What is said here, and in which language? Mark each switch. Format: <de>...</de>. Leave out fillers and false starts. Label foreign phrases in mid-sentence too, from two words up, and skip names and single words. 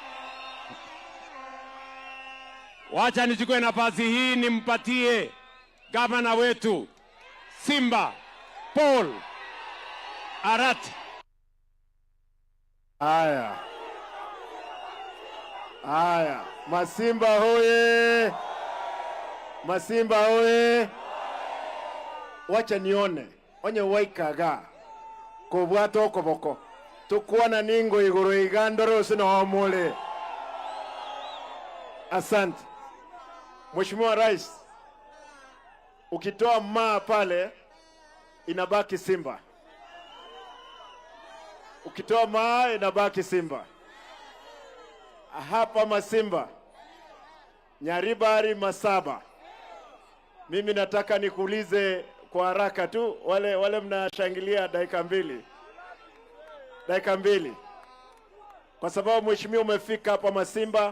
<sw>Wacha nichukue nafasi hii nimpatie gavana wetu Simba Paul Arati. Aya, Masimba hoye!</sw> <guz>Masimba hoye!</guz> <sw>Wacha nione</sw> <guz>onye waikaga kubwato okoboko tukwana ningo iguru igandoro sino omule.</guz> <sw>Asante Mheshimiwa Rais, ukitoa maa pale inabaki Simba, ukitoa maa inabaki Simba. Hapa Masimba, Nyaribari, Masaba, mimi nataka nikuulize kwa haraka tu, wale mnashangilia dakika mbili, kwa sababu mheshimiwa umefika hapa Masimba.</sw>